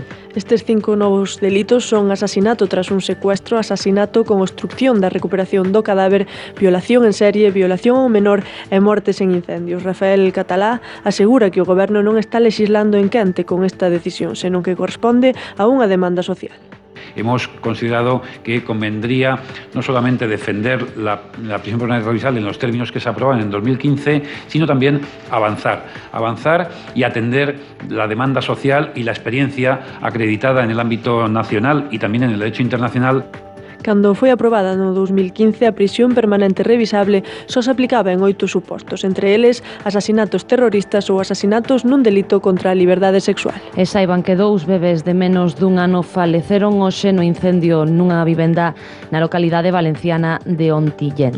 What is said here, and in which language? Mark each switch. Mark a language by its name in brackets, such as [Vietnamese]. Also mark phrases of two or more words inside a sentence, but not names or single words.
[Galician] Estes 5 novos delitos son asasinato tras un secuestro, asasinato con obstrucción da recuperación do cadáver, violación en serie, violación ao menor e mortes en incendios. Rafael Catalá asegura que o goberno non está lexislando en quente con esta decisión, senón que corresponde a unha demanda social. [Spanish] Hemos considerado que convendría no solamente defender la prisión permanente revisable en los términos que se aprobaron en 2015, sino también avanzar y atender la demanda social y la experiencia acreditada en el ámbito nacional y también en el derecho internacional. [Galician] Cando foi aprobada no 2015, a prisión permanente revisable só se aplicaba en 8 supostos, entre eles asasinatos terroristas ou asasinatos nun delito contra a liberdade sexual. E saiban que 2 bebés de menos dun ano faleceron hoxe no incendio nunha vivenda na localidade valenciana de Ontillent.